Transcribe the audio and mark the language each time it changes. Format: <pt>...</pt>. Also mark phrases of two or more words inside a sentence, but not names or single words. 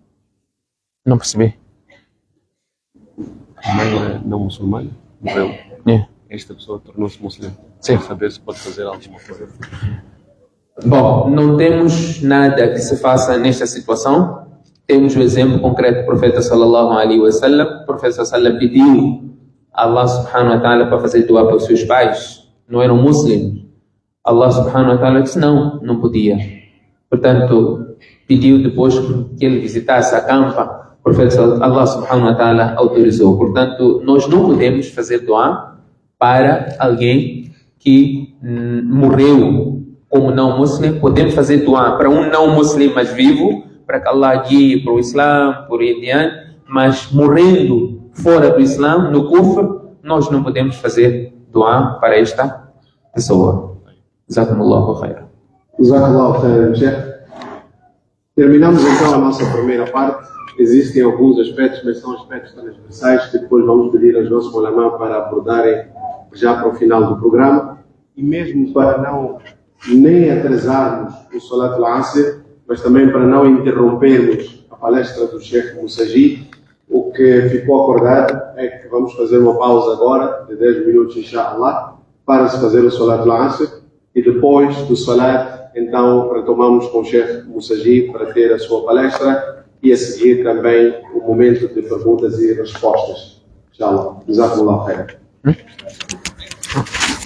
<pt>Não percebi. A mãe não muçulmana morreu. Esta pessoa tornou-se muçulmana. Sem saber se pode fazer alguma coisa. Bom, não temos nada que se faça nesta situação. Temos o exemplo concreto do profeta</pt> <ar>صلى الله عليه وسلم.</ar> <pt>O profeta sallallahu pediu a</pt> <ar>الله سبحانه وتعالى</ar> <pt>para fazer dua para os seus pais. Não eram muçulmanos.</pt> <ar>الله سبحانه وتعالى</ar> <pt>disse não podia. Portanto, pediu depois que ele visitasse a campa. O profeta</pt> <ar>الله سبحانه وتعالى</ar> <pt>autorizou. Portanto, nós não podemos fazer dua para alguém que morreu como não muçulmano. Podemos fazer dua para um não muçulmano mas vivo, para que Allah guie para o Islã, por aí adiante, mas morrendo fora do Islã, no kufr, nós não podemos fazer dua para esta pessoa.</pt> <ar>جزاكم الله خيرا. جزاك الله خيرا, Sheikh.</ar> <pt>Terminamos então a nossa primeira parte. Existem alguns aspectos, mas são aspectos transversais que depois vamos pedir aos nossos ulama para abordarem já para o final do programa. E mesmo para não nem atrasarmos o</pt> <ar>صلاة العصر,</ar> <pt>mas também para não interrompermos a palestra do Sheikh Musaji, o que ficou acordado é que vamos fazer uma pausa agora, de 10 minutos, inshallah, para se fazer o</pt> <ar>صلاة العصر,</ar> <pt>e depois do Salat, então, retomamos com o Sheikh Musaji para ter a sua palestra e a seguir também o momento de perguntas e respostas. Inshallah.</pt> <ar>جزاكم الله خيرا.</ar> <pt>Obrigado.</pt>